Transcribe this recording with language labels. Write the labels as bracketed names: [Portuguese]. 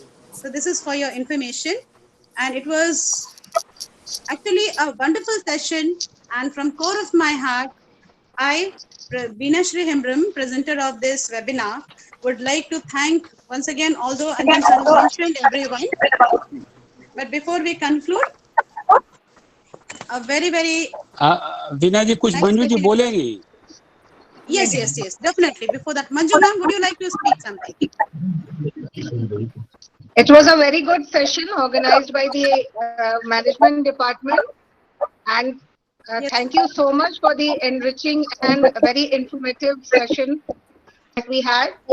[English] So this is for your information. And it was actually a wonderful session. And from core of my heart, I, Meena Shri Hembram, presenter of this webinar, would like to thank once again, although Anju sir mentioned everyone. But before we conclude, a very [Hindi] Veena जी कुछ मंजू जी बोलेंगी? [English] Yes, definitely. Before that, Manju ma'am, would you like to speak something? It was a very good session organized by the management department, and thank you so much for the enriching and very informative session that we had.